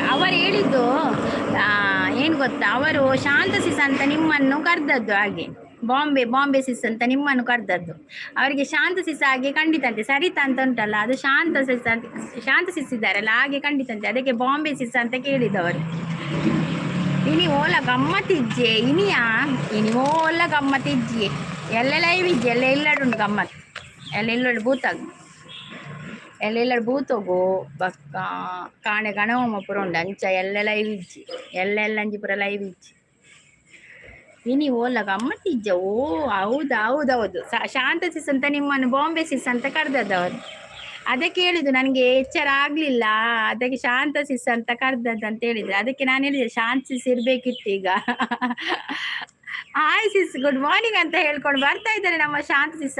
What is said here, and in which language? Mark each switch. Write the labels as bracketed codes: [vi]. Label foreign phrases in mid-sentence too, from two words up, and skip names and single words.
[kn] ಅವರು ಹೇಳಿದ್ದು ಏನು ಗೊತ್ತಾ, ಅವರು ಶಾಂತ ಸಿಸ್ ಅಂತ ನಿಮ್ಮನ್ನು ಕರೆದದ್ದು, ಹಾಗೆ ಬಾಂಬೆ ಸಿಸ್ ಅಂತ ನಿಮ್ಮನ್ನು ಕರೆದದ್ದು. ಅವರಿಗೆ ಶಾಂತ ಸಿಸ್ ಹಾಗೆ ಖಂಡಿತಂತೆ. ಸರಿತಾ ಅಂತ ಉಂಟಲ್ಲ, ಅದು ಶಾಂತ ಸಿಸ್ ಇದ್ದಾರಲ್ಲ ಹಾಗೆ ಖಂಡಿತಂತೆ. ಅದಕ್ಕೆ ಬಾಂಬೆ ಸಿಸ್ ಅಂತ ಕೇಳಿದವರು. [tcy] ಇನಿ ಓಲ ಗಮ್ಮತ್ತಿಜ್ಜೆ ಇನಿ ಓಲ ಗಮ್ಮತ್ತಿಜ್ಜೆ ಎಲ್ಲೆಲ್ಲ ಇವಿಜ್ಜೆ ಎಲ್ಲೆಲ್ಲಡುಂಡು ಗಮ್ಮತ್ ಎಲ್ಲೆಲ್ಲಡು ಬೂತಾಗ ಎಲ್ಲೆಲ್ಲಡು ಬೂತೋಗು ಬಕ್ಕ ಕಾಣೆ ಗಣವಮ್ಮ ಪುರ ಉಂಡು ಅಂಚ ಎಲ್ಲೆಲ್ಲ ಇವಿಜ್ಜಿ ಎಲ್ಲೆಲ್ಲಂಜಿ ಪುರ ಲೈವ್ ಇಜ್ಜಿ ಇನಿ ಓಲ ಗಮ್ಮತ್ತಿಜ್ಜೆ. [kn] ಓ ಹೌದು ಶಾಂತ ಸಿಸ್ ಅಂತ ನಿಮ್ಮನ್ನು ಬಾಂಬೆ ಸಿಸ್ ಅಂತ ಕರೆದದ್ದವರು. ಅದಕ್ಕೆ ಹೇಳಿದ್ದು, ನನಗೆ ಎಚ್ಚರ ಆಗಲಿಲ್ಲ, ಅದಕ್ಕೆ ಶಾಂತ ಸಿಸ್ ಅಂತ ಕರೆದದ್ದು ಅಂತ ಹೇಳಿದ್ರು. ಅದಕ್ಕೆ ನಾನು ಹೇಳಿದೆ ಶಾಂತ ಸಿಸ್ ಇರಬೇಕಿತ್ತು ಈಗ. [en] hi sis, good morning [kn] ಅಂತ ಹೇಳ್ಕೊಂಡು ಬರ್ತಾ ಇದ್ದಾರೆ ನಮ್ಮ ಶಾಂತ ಸಿಸ್.